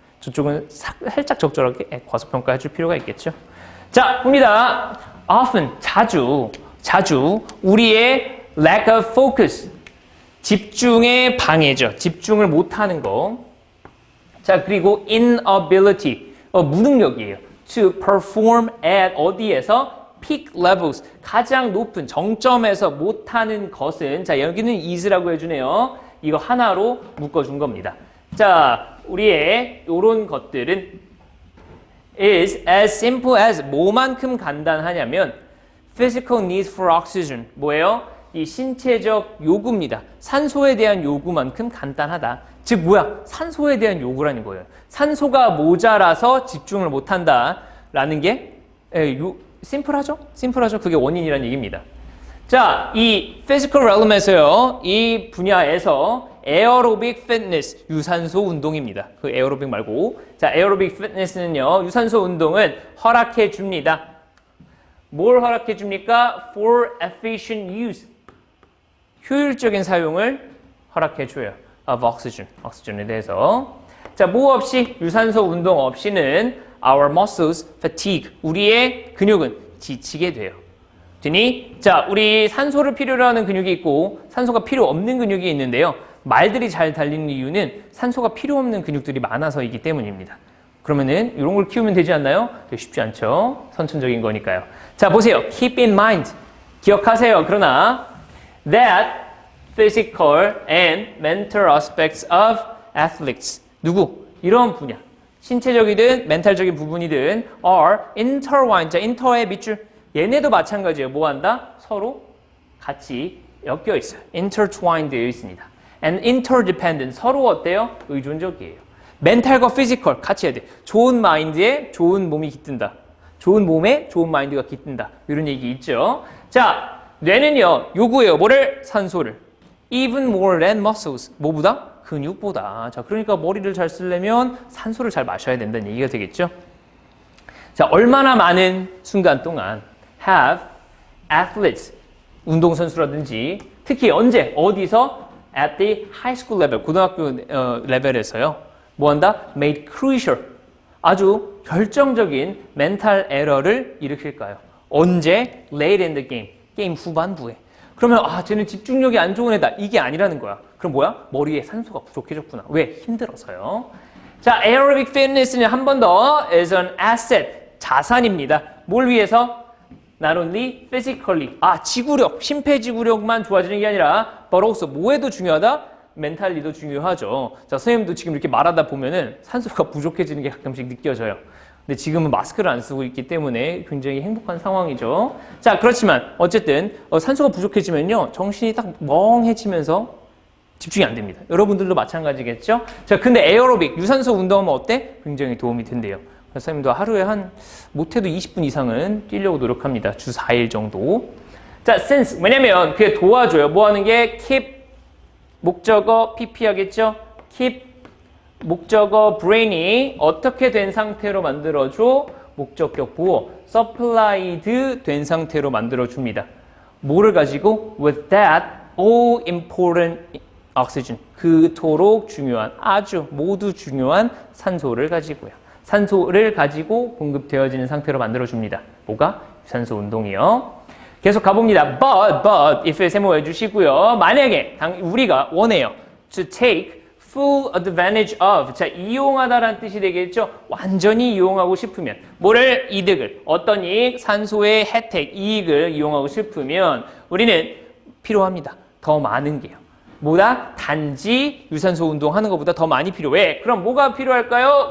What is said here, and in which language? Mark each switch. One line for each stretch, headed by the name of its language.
Korean: 저쪽은 살짝 적절하게 과소평가해줄 필요가 있겠죠. 자, 봅니다. often, 자주 우리의
English: lack of focus,
Korean: 집중의 방해죠. 집중을 못하는 거. 자, 그리고 inability, 무능력이에요.
English: to perform at
Korean: 어디에서?
English: peak levels,
Korean: 가장 높은 정점에서 못하는 것은, 자, 여기는 is라고 해주네요. 이거 하나로 묶어준 겁니다. 자, 우리의 요런 것들은
English: is as simple as
Korean: 뭐만큼 간단하냐면
English: physical need for oxygen,
Korean: 뭐예요? 이 신체적 요구입니다. 산소에 대한 요구만큼 간단하다. 즉 뭐야? 산소에 대한 요구라는 거예요. 산소가 모자라서 집중을 못한다 라는 게 심플하죠? 심플하죠? 그게 원인이라는 얘기입니다. 자, 이
English: physical realm
Korean: 에서요. 이 분야에서
English: aerobic fitness,
Korean: 유산소 운동입니다. 그 에어로빅 말고. 자,
English: aerobic fitness
Korean: 는요. 유산소 운동은 허락해 줍니다. 뭘 허락해 줍니까?
English: For efficient use.
Korean: 효율적인 사용을 허락해 줘요.
English: Of oxygen.
Korean: 오xygen에 대해서. 자, 뭐 없이 유산소 운동 없이는
English: our muscles fatigue.
Korean: 우리의 근육은 지치게 돼요. 되니? 자, 우리 산소를 필요로 하는 근육이 있고 산소가 필요 없는 근육이 있는데요. 말들이 잘 달리는 이유는 산소가 필요 없는 근육들이 많아서이기 때문입니다. 그러면은 이런 걸 키우면 되지 않나요? 쉽지 않죠. 선천적인 거니까요. 자, 보세요.
English: Keep in mind.
Korean: 기억하세요. 그러나
English: that physical and mental aspects of athletes.
Korean: 누구? 이런 분야. 신체적이든 멘탈적인 부분이든
English: are intertwined.
Korean: 자, inter의 밑줄. 얘네도 마찬가지예요. 뭐 한다? 서로 같이 엮여 있어요. intertwined 되어 있습니다.
English: and interdependent.
Korean: 서로 어때요? 의존적이에요. 멘탈과 피지컬 같이 해야 돼. 좋은 마인드에 좋은 몸이 깃든다. 좋은 몸에 좋은 마인드가 깃든다. 이런 얘기 있죠. 자, 뇌는요. 요구해요. 뭐를? 산소를.
English: even more than muscles.
Korean: 뭐보다? 근육보다. 자, 그러니까 머리를 잘 쓰려면 산소를 잘 마셔야 된다는 얘기가 되겠죠. 자, 얼마나 많은 순간 동안
English: have athletes,
Korean: 운동선수라든지 특히 언제, 어디서
English: at the high school level,
Korean: 고등학교 레벨에서요. 뭐 한다?
English: made crucial,
Korean: 아주 결정적인 멘탈 에러를 일으킬까요? 언제?
English: late in the game,
Korean: 게임 후반부에. 그러면 쟤는 집중력이 안 좋은 애다. 이게 아니라는 거야. 그럼 뭐야? 머리에 산소가 부족해졌구나. 왜? 힘들어서요. 자,
English: aerobic fitness
Korean: 는 한 번 더
English: is an asset,
Korean: 자산입니다. 뭘 위해서?
English: Not only physically,
Korean: 지구력, 심폐지구력만 좋아지는 게 아니라
English: but also
Korean: 뭐에도 중요하다? 멘탈리도 중요하죠. 자, 선생님도 지금 이렇게 말하다 보면은 산소가 부족해지는 게 가끔씩 느껴져요. 근데 지금은 마스크를 안 쓰고 있기 때문에 굉장히 행복한 상황이죠. 자, 그렇지만 어쨌든 산소가 부족해지면요. 정신이 딱 멍해지면서 집중이 안 됩니다. 여러분들도 마찬가지겠죠? 자, 근데 에어로빅, 유산소 운동하면 어때? 굉장히 도움이 된대요. 선생님도 하루에 못해도 20분 이상은 뛰려고 노력합니다. 주 4일 정도. 자, since, 왜냐면 그게 도와줘요. 뭐 하는 게? keep, 목적어, pp 하겠죠? keep, 목적어, brain이 어떻게 된 상태로 만들어줘? 목적격 보호, supplied 된 상태로 만들어줍니다. 뭐를 가지고?
English: with that all important oxygen.
Korean: 그토록 중요한, 아주 모두 중요한 산소를 가지고요. 산소를 가지고 공급되어지는 상태로 만들어줍니다. 뭐가? 유산소 운동이요. 계속 가봅니다. But, if에 세모해 주시고요. 만약에 우리가 원해요.
English: To take full advantage of.
Korean: 자, 이용하다라는 뜻이 되겠죠. 완전히 이용하고 싶으면. 뭐를? 이득을. 어떤 이익? 산소의 혜택, 이익을 이용하고 싶으면 우리는 필요합니다. 더 많은 게요. 뭐다? 단지 유산소 운동하는 것보다 더 많이 필요해. 그럼 뭐가 필요할까요?